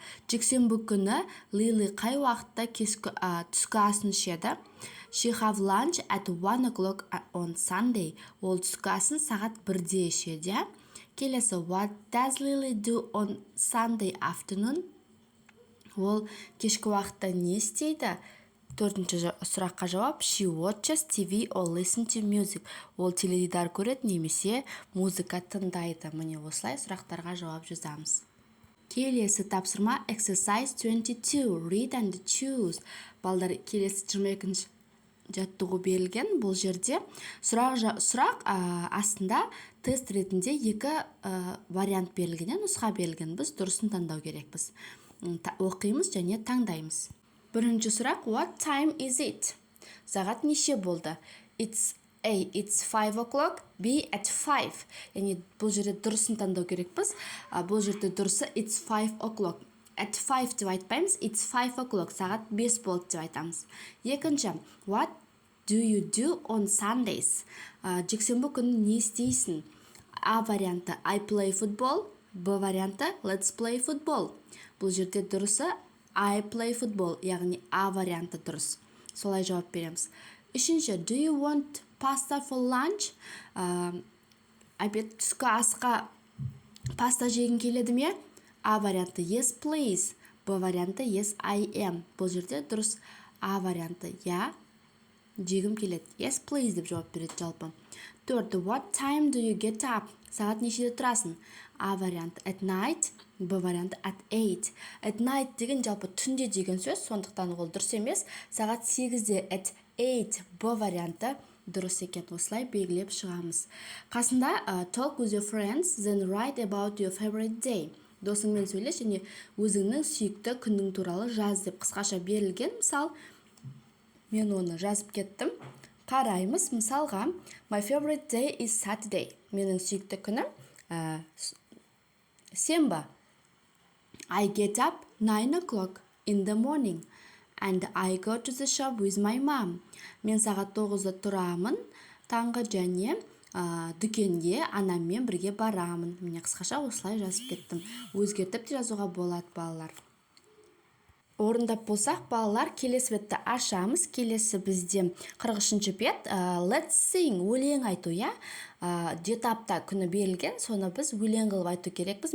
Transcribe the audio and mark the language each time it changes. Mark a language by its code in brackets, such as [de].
[kk] Жексенбі күні Лили қай уақытта түскі асын ішеді? [en] She have lunch at 1 o'clock on Sunday. [kk] Ол түскі асын сағат 1-де ішеді. Келесі, [en] what does Lily do on Sunday afternoon? [kk] Ол кешкі уақытта не істейді? Төртінші сұраққа жауап. [en] She watches TV or listen to music. [kk] Ол теледидар көреді немесе музыка тыңдайды. Міне осылай сұрақтарға жауап жазамыз. Келесі тапсырма [en] Exercise 22, Read and choose. [kk] Балдар, келесі 22 жаттығу берілген. Бұл жерде сұрақ астында тест ретінде екі вариант берілген, нұсқа берілген. Біз дұрысын таңдау керекпіз. Оқимыз және таңдаймыз. Бірінші сұрақ. [en] What time is it? [kk] Сағат неше болды? [en] It's 5 o'clock. B, at 5. [kk] Яғни бұл жерде дұрысын таңдау керекпіз. Бұл жерде дұрысы [en] it's 5 o'clock. [kk] At 5 деп айтпаймыз. [en] It's 5 o'clock. [kk] Сағат 5 болды деп айтамыз. Екінші. [en] What do you do on Sundays? [kk] Жексенбі күні не істейсің? А варианты [en] I play football. [kk] Б варианты [en] let's play football. [kk] Бұл жерде дұрысы [en] I play football, [kk] яғни А варианты дұрыс. Солай жауап береміз. Үшінші, [en] do you want pasta for lunch? [kk] Обед түскі асқа паста жегің келеді ме? А варианты [en] yes please. [kk] Б варианты [en] yes I am. [kk] Бұл жерде дұрыс А варианты я жегім келеді. [en] Yes please [kk] деп жауап береді жалпы. Төрті, [en] what time do you get up? [kk] Сағат нешеде тұрасың? А варианты [en] at night. [kk] Б варианты [en] at 8. At night [kk] деген жалпы түнде деген сөз, сондықтан ол дұрыс емес. Сағат 8-де [en] at 8. [kk] Б варианты дұрыс екен. Осылай белгілеп шығамыз. Қасында [en] talk with your friends, then write about your favorite day. [kk] Досыңмен сөйлес және өзіңнің сүйікті күнің туралы жаз деп қысқаша берілген. Мысал, мен оны жазып кеттім. Қараймыз. Мысалға, [en] my favorite day is Saturday. [kk] Менің сүйікті күнім сенбі. [en] I get up 9 o'clock in the morning and I go to the shop with my mom. [kk] Мен сағат 9-да тұрамын. Таңғы және дүкенге анаммен бірге барамын. Міне қысқаша осылай жазып кеттім. Өзгертіп те жазуға болады балалар. Орындап болсақ, балалар, келесі бетті ашамыз. Келесі бізде 43-ші бет. [en] Let's sing, [kk] өлең айту, я? Жеті апта күні берілген, соны біз өлең қылып айту керекпіз.